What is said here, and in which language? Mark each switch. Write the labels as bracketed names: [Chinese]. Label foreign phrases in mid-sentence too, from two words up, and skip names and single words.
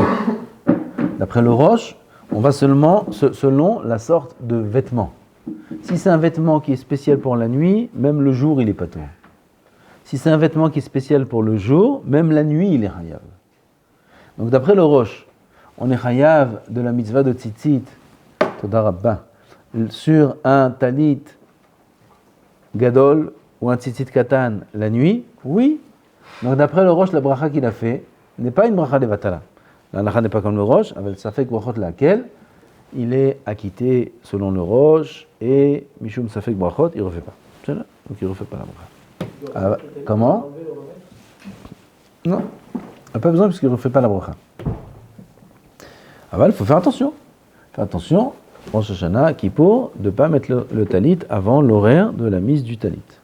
[French] D'après le Rosh, on va seulement selon la sorte de vêtement. Si c'est un vêtement qui est spécial pour la nuit, même le jour, il est pato. Si c'est un vêtement qui est spécial pour le jour, même la nuit, il est chayav. Donc d'après le Rosh, on est chayav de la mitzvah de tzitzit, [Hebrew] תודה רבה, [French] sur un [Hebrew] טלית גדול [French] ou un [Hebrew] ציצית קטן [French] la nuit, oui. Donc d'après le Rosh, la bracha qu'il a fait n'est pas une [Hebrew] ברכה לבטלה. [French] La halakha n'est pas comme le Rosh, avec [Hebrew] ספק ברכות [French] laquelle il est acquitté selon le Rosh et [Hebrew] משום ספק ברכות, [French] il ne refait pas. C'est là. Donc il ne refait pas la bracha. Comment? Non. Il n'a pas besoin parce qu'il ne refait pas la bracha. Il faut faire attention. Faire attention, Rosh Hashanah, Kippour, de ne pas mettre le talit avant l'horaire de la mise du talit.